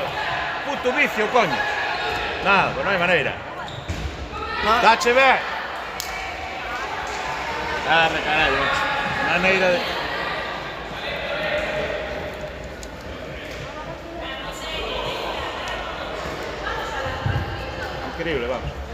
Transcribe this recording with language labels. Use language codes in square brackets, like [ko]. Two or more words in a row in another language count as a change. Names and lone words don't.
[es] Puto vicio, coño. Nada, pues no hay manera. No, [gl] Dache ben. Dame, carallo, macho. Maneira de... [es] Increíble, vamos.